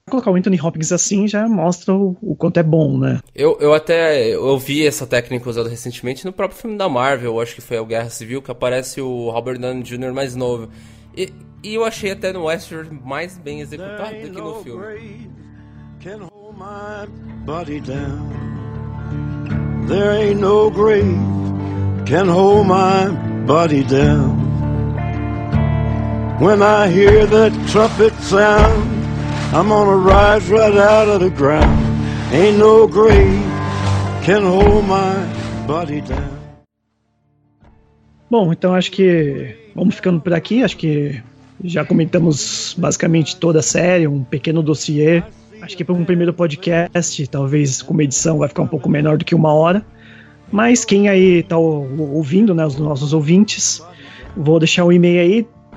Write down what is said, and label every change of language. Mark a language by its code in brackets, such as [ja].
[pt] Colocar o Anthony Hopkins assim já mostra o quanto é bom, né? Eu vi essa técnica usada recentemente no próprio filme da Marvel, acho que foi o Guerra Civil, que aparece o Robert Downey Jr. mais novo. E eu achei até no Western mais bem executado do que no filme. [en] Can hold my body down. There ain't no grave can hold my body down. When I hear that trumpet sound, I'm gonna rise right out of the ground. Ain't no grave can hold my body down. [pt] Bom, então acho que vamos ficando por aqui. Acho que já comentamos basicamente toda a série, um pequeno dossiê. Acho que para um primeiro podcast, talvez com uma edição, vai ficar um pouco menor do que uma hora. Mas quem aí tá ouvindo, né, os nossos ouvintes, vou deixar um e-mail aí.